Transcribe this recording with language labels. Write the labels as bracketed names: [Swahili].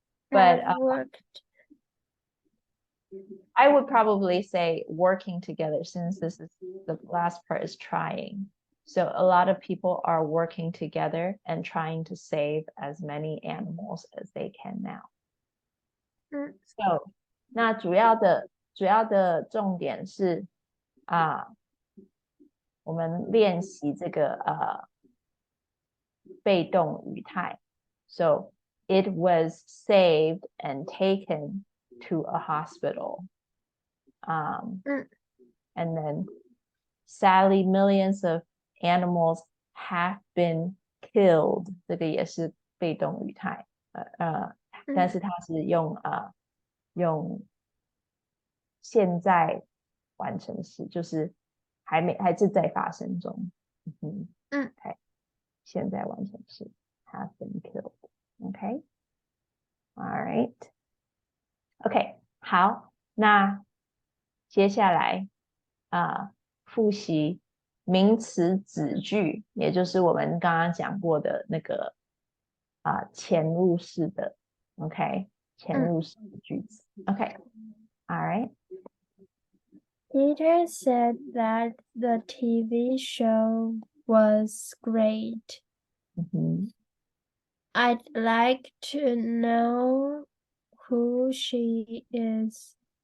[English] But I would probably say working together, since this is the last part is trying. So a lot of people are working together and trying to save as many animals as they can now. [Chinese] So 那主要的重点是我们练习这个被动语态。 [English] So it was saved and taken to a hospital. And then sadly, millions of animals have been killed. [Chinese] 这个也是被动语态，但是它是用现在完成式，就是还是在发生中。现在完成式 [English] have been killed. Okay, all right. [Chinese] Okay, 好，那接下来复习名词子句，也就是我们刚刚讲过的那个嵌入式的 ，OK， 嵌入式的句子 ，OK， all right. [English] Peter said that the TV show was great. I'd like to know who she is.